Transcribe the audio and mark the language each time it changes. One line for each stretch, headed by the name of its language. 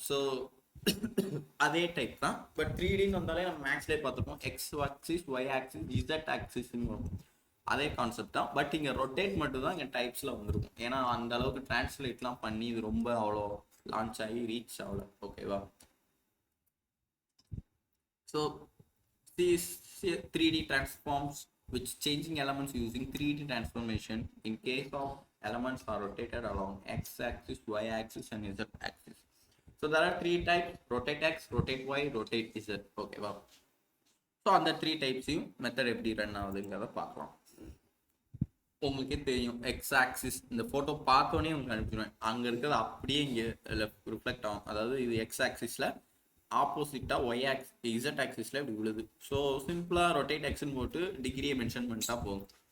Tamil: So அதே type தான். But 3Dன்னு வந்தாலே நம்ம மேக்ஸ்லேயே பார்த்துருப்போம். X axis Y axis Z ஆக்சிஸ்ன்னு வரும். அதே கான்செப்ட் தான். பட் இங்கே ரொட்டேட் மட்டும் தான் இங்கே டைப்ஸில் வந்துருக்கும். ஏன்னா அந்த அளவுக்கு டிரான்ஸ்லேட்லாம் பண்ணி இது ரொம்ப அவ்வளோ லான்ச் ஆகி ரீச் ஆகல ஓகேவா.
English: So these 3D transforms which changing elements using 3D transformation in case of elements are rotated along x-axis, y-axis and z-axis. So there are 3 types: rotate x, rotate y, rotate z. Okay, wow. So on the 3 types method
Tamil: எப்படி run ஆகுதுங்கிறத பார்க்கலாம். உங்களுக்கே தெரியும் X axis இந்த photo பார்த்தோன்னே உங்களுக்கு அனுப்பிடுவேன். அங்கே இருக்கிறது அப்படியே இங்கே ரிஃப்ளெக்ட் ஆகும். அதாவது இது எக்ஸ் ஆக்சிஸில் ஆப்போசிட்டாக ஒய் ஆக்சிஸ் இசட் ஆக்சிஸில் இப்படி விழுது. ஸோ சிம்பிளாக ரொட்டேட் எக்ஸ்ன்னு போட்டு டிகிரியை மென்ஷன் பண்ணிட்டா போதும்.